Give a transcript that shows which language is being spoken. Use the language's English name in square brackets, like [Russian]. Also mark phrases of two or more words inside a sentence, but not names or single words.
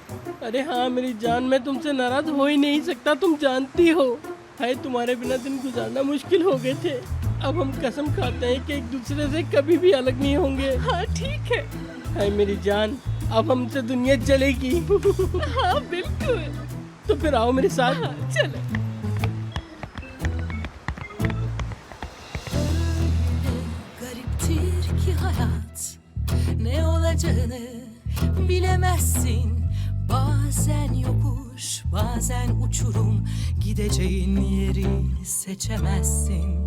[Hindi] अरे हाँ मेरी जान, मैं तुमसे नाराज हो ही नहीं सकता, तुम जानती हो। हाय तुम्हारे बिना दिन गुजारना मुश्किल हो गए थे, अब हम कसम खाते हैं कि एक दूसरे से कभी भी अलग नहीं होंगे। हाँ ठीक है। हाय मेरी जान, अब हमसे दुनिया चलेगी। हाँ बिल्कुल। तो फिर आओ मेरे साथ। हाँ, चलो। [Turkish] Gariptir ki hayat, ne olacağını bilemezsin. Bazen yokuş, bazen uçurum, gideceğin yeri seçemezsin.